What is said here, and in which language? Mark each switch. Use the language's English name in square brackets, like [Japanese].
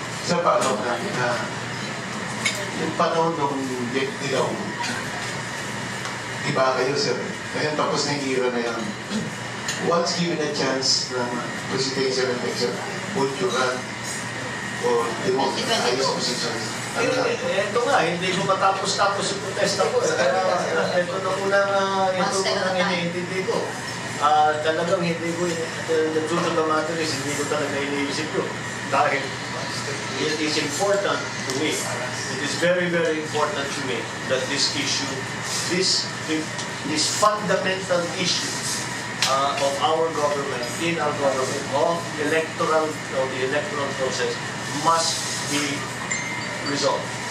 [Filipino] Sa paano na, yung panahon nung dilaw, iba kayo, sir. Ngayon tapos na yung era na yan. [English] Once given a chance na presidential election, would you run or demote [Filipino] ayos sa [English] position? [Filipino] Ito nga, hindi ko matapos-tapos yung protesta ko. Kaya ito na unang iniintindi ko. Talagang hindi ko, [English] the truth of the matter is, [Filipino] hindi ko talaga iniisip yun. Dahil [English] it is important to me, it is very, very important to me that this issue, this fundamental issue of our government, in our government, of the electoral process must be resolved.